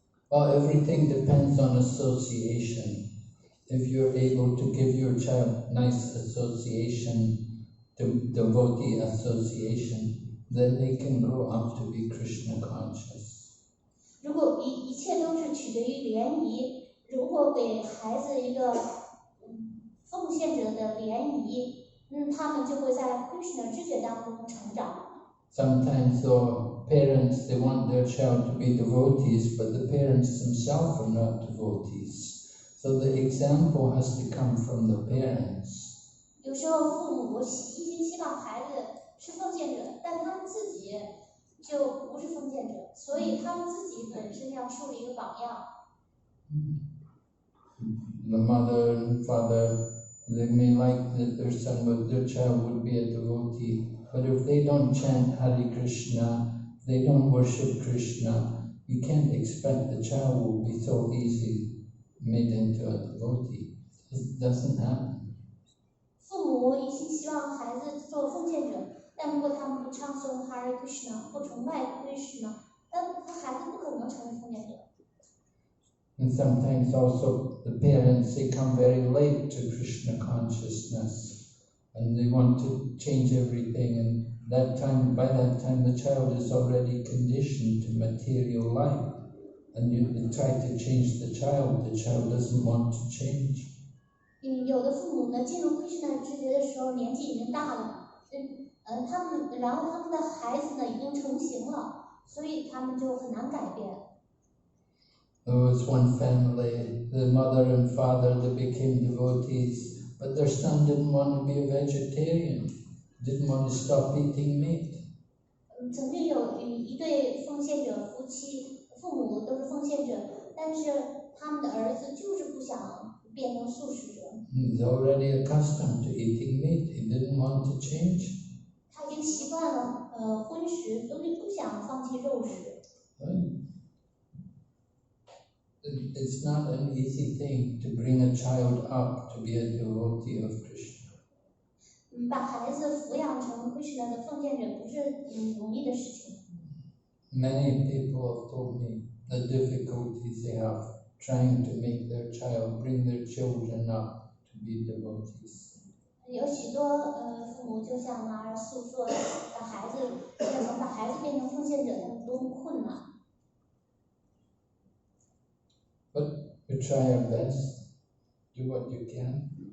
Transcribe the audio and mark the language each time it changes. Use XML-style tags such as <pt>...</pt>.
<en>Well, everything depends on association. If you're able to give your child nice association, devotee association, then they can grow up to be Krishna conscious.</en> <zh>如果一切都是取决于联谊，如果给孩子一个奉献者的联谊，他们就会在 Krishna 知觉当中成长。</zh> <en>Sometimes parents, they want their child to be devotees, but the parents themselves are not devotees. So the example has to come from the parents.</en> <zh>有时候父母一心希望孩子是奉献者，但他们自己就不是奉献者，所以他们自己本身要树立一个榜样。</zh> <en>The mother and father They may like that their child would be a devotee, but if they don't chant Hare Krishna, they don't worship Krishna, you can't expect the child will be so easy made into a devotee. It doesn't happen.</en> <zh>父母一心希望孩子做奉献者，但如果他们不唱诵 Hare Krishna， 不崇拜 Krishna， 但孩子不可能成为奉献者。</zh> <en>And sometimes also the parents, they come very late to Krishna consciousness and they want to change everything, and by that time the child is already conditioned to material life, and they try to change the child doesn't want to change.</en> <zh>有的父母呢，进入 Krishna 知觉的时候年纪已经大了，然后他们的孩子呢已经成型了，所以他们就很难改变。</zh> <en>There was one family, the mother and father, they became devotees, but their son didn't want to be a vegetarian, didn't want to stop eating meat.</en> <zh>曾经有一对奉献者夫妻，父母都是奉献者，但是他们的儿子就是不想变成素食者。</zh> <en>He's already accustomed to eating meat, he didn't want to change.</en> <zh>他已经习惯了荤食，所以不想放弃肉食。</zh> <en>It's not an easy thing to bring a child up to be a devotee of Krishna.</en> <zh>把孩子抚养成 Krishna 的奉献者不是容易的事情。</zh> <en>Many people have told me the difficulties they have trying to make bring their children up to be devotees.</en> <zh>有许多父母就向马儿诉说，把孩子变成奉献者，他们多么困难。</zh> <en>But we try our best, do what you can.</en>